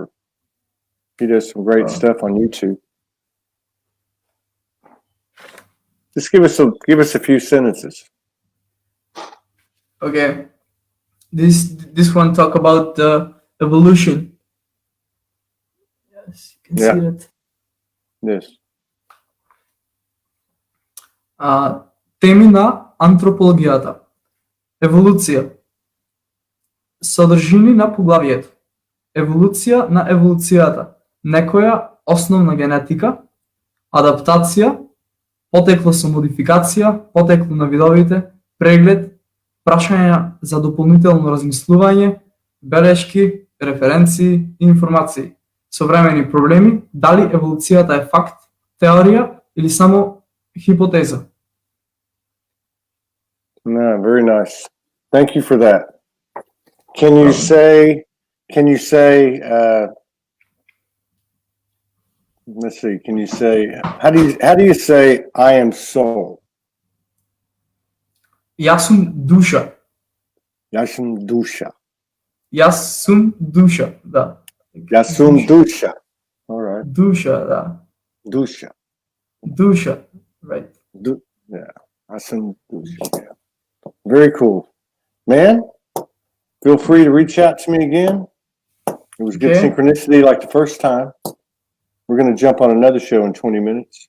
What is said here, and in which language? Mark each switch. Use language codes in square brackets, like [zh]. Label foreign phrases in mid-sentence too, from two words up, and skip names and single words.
[en] He does some great stuff on YouTube. Just give us a few sentences. Okay. This one talk about the evolution. As you can see that. Yes. [mk] Теми на антропологијата. Еволуција. Содржини на поглавието. Еволуција на еволуцијата. Некоја основна генетика. Адаптација. Потекло со модификација. Потекло на видовите. Преглед. Прашања за дополнително размислување. Белешки, референции и информации. Современи проблеми. Дали еволуцијата е факт, теорија или само хипотеза? [en] No, very nice. Thank you for that. Can you say, let's see, can you say, how do you say I am soul? [mk] Јас сум душа. Јас сум душа. Јас сум душа, да. Јас сум душа. [en] All right. [mk] Душа, да. Душа. [en] Duša, right. Yeah, awesome. Yeah. Very cool. Man, feel free to reach out to me again. It was good synchronicity like the first time. We're going to jump on another show in 20 minutes.